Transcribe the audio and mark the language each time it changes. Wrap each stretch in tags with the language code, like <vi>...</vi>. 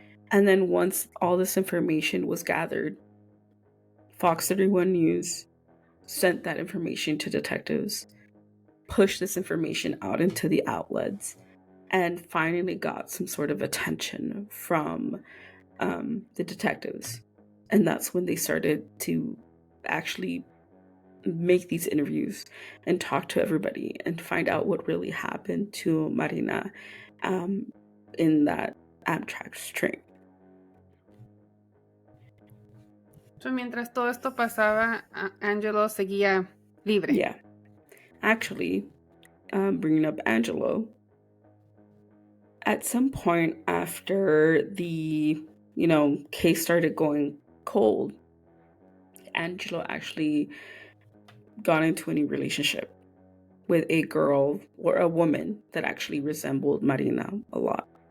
<en>And then once all this information was gathered, Fox 31 News sent that information to detectives, pushed this information out into the outlets, and finally got some sort of attention from the detectives. And that's when they started to actually make these interviews and talk to everybody and find out what really happened to Marina in that Amtrak train.</en> <es>So, mientras todo esto pasaba, Angelo seguía libre.</es> <en>Yeah. Actually, bringing up Angelo, at some point after the, case started going cold, Angelo actually got into any relationship with a girl or a woman that actually resembled Marina a lot.</en>